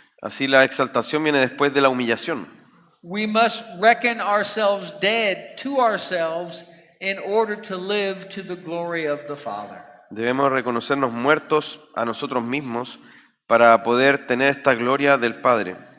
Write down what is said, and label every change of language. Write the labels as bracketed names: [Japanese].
[Spanish] así la exaltación viene después de la humillación. [English] We must reckon ourselves dead to ourselves in order to live to the glory of the Father. [Spanish] Debemos reconocernos muertos a nosotros mismos para poder tener esta gloria del Padre.